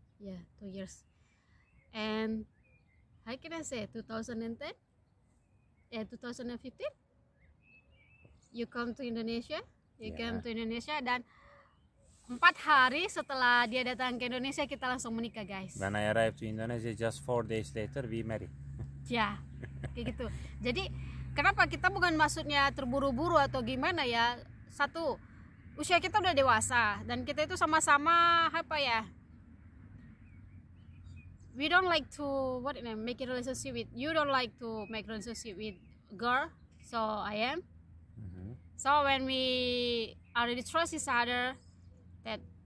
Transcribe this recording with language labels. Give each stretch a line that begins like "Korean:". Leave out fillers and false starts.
English: Yeah, 2 years. And how can I say, 2010? 2015? You come to Indonesia?
Indonesian: Come to Indonesia, dan 4 hari setelah dia datang ke Indonesia kita langsung menikah guys.
English: When I arrived to Indonesia, just 4 days later we married.
Indonesian: Ya, kayak gitu. Jadi kenapa kita bukan maksudnya terburu-buru atau gimana ya. Satu, usia kita udah dewasa dan kita itu sama-sama
English: we don't like to make a relationship with, you don't like to make relationship with girl, so I am. So when we already trust each other that